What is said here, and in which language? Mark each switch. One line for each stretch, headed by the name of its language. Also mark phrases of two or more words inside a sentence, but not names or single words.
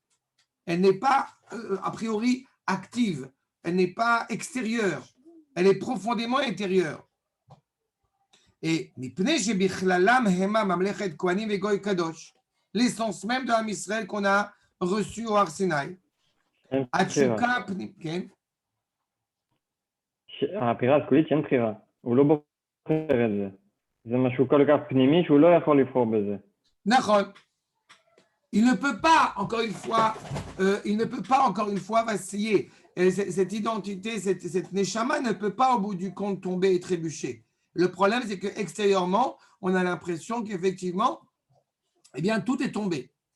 French: Elle n'est pas, a priori, active. Elle n'est pas extérieure. Elle est profondément intérieure. Et l'essence même de l'
Hebrew: עם ישראל
French: qu'on a reçu au Har Sinaï.
Hebrew: התשוקה הפנימית, כן? הבחירה הסגולית שאין בחירה, הוא לא בוחר את זה. זה משהו כל כך פנימי שהוא לא יכול לבחור בזה. נכון.
French: Il ne peut pas, encore une fois, vaciller. Cette identité, cette neshama ne peut pas, au bout du compte, tomber et trébucher. Le problème, c'est qu'extérieurement, on a l'impression qu'effectivement, eh bien, tout est tombé.